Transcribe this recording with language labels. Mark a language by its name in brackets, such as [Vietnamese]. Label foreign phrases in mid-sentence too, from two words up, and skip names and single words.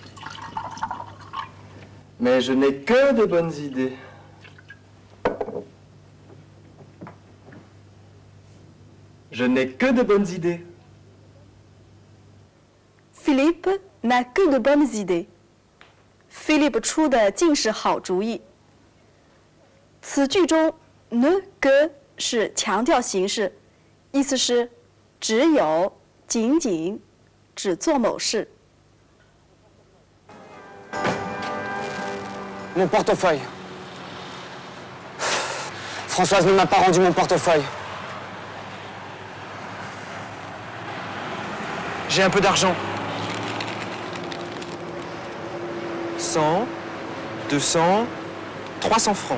[French] Mais je n'ai que de bonnes idées. Je n'ai que de bonnes idées. Philippe n'a que de bonnes idées. [Chinese] Philippe 出的尽是好主意。此句中 [French] ne que [Chinese] 是强调形式，意思是只有、仅仅、只做某事。 [French] Mon portefeuille. Françoise ne m'a pas rendu mon portefeuille. J'ai un peu d'argent. 100, 200, 300 francs.